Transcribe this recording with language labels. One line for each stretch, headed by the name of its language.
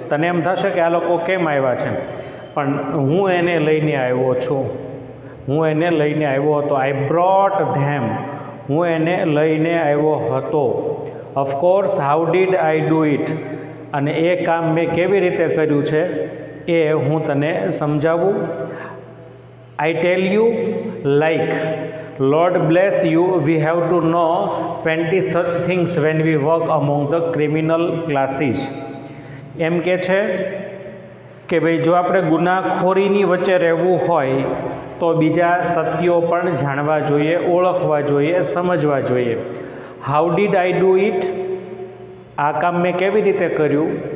Gujarati: તને એમ થશે કે આ લોકો કેમ આવ્યા છે, પણ હું એને લઈને આવ્યો છું. હું એને લઈને આવ્યો હતો.
English: I brought them.
Gujarati: હું એને લઈને આવ્યો હતો.
English: Of course how did I do it?
Gujarati: અને એ કામ મેં કેવી રીતે કર્યું છે એ હું તને સમજાવું.
English: I tell you, like, Lord bless you, we have to know 20 such things when we work among the criminal classes.
Gujarati: એમ કે છે કે ભાઈ જો આપણે ગુનાખોરીની વચ્ચે રહેવું હોય તો બીજા સત્યો પણ જાણવા જોઈએ, ઓળખવા જોઈએ, સમજવા જોઈએ.
English: How did I do it?
Gujarati: આ કામ મેં કેવી રીતે કર્યું?